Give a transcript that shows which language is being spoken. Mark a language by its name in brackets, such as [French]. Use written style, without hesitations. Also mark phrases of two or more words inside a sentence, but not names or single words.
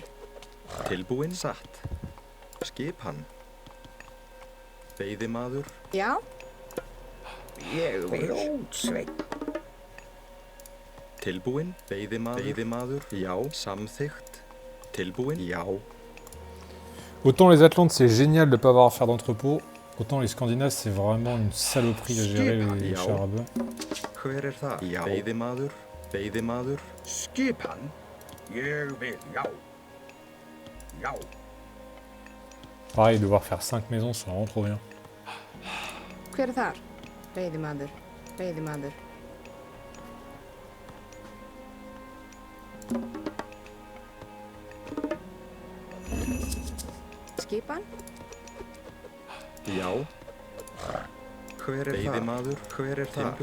[Icelandic] Tilbúinn. Satt. Skipan. Veiðimaður. Já. Ég vil. Grjótsveinn. Tilbúinn. Veiðimaður. Já. Samþykkt. Tilbúinn. Já. [French] Autant les Atlantes, c'est génial de ne pas avoir à faire d'entrepôt, autant les Scandinaves, c'est vraiment une saloperie à gérer les chars à bœufs. [Icelandic] Hver er það? Já. Veiðimaður. Skipan. Ég vil. Já. Já. [French] Pareil, devoir faire 5 maisons, c'est vraiment trop bien. [Icelandic] Hver er þar? Veiðimaður. Veiðimaður. Skipan? Já. Hver er það? Veiðimaður. Hver er það?